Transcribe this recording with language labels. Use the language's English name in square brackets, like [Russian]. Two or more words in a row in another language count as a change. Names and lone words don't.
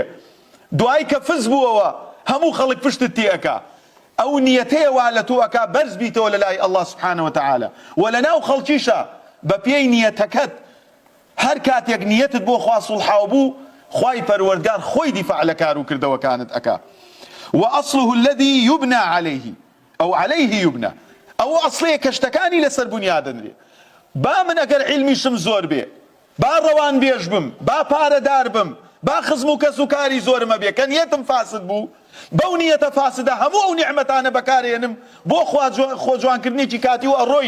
[Central Kurdish] دوای کە فز بووەوە هەموو خەڵک پشتت تێئەکا. ئەو نیەتەیە وا لە تۆ ئەکا بەرز بیتەوە لە لای ئەڵڵا [Arabic] سوبحانەه وتەعالا. [Central Kurdish] و لەناو خەڵکیشە بە پێی نیەتەکەت هەر کاتێک نیەتت بۆ خوا سوڵحاو بوو، خوای پەروەردگار خۆی دیفاع لە کار و کردەوەکانت ئەکا. [Arabic] وأصله الذي يبنى عليه أو عليه يبنى، [Central Kurdish] ئەو ئەسڵەیە کە شتەکانی لەسەر بنیادەنرێ. با من ئەگەر عیلمیشم زۆر بێ، با ڕەوان بێژ بم، با پارەدار بم، با خزم و کەس و کاری زۆرمە بێ، کە نیەتم فاسد بوو، بەو نیەتە فاسدە هەموو ئەو نیعمەتانە بەکارێنم بۆ خۆجوانکردنێکی کاتی و ئەڕۆین.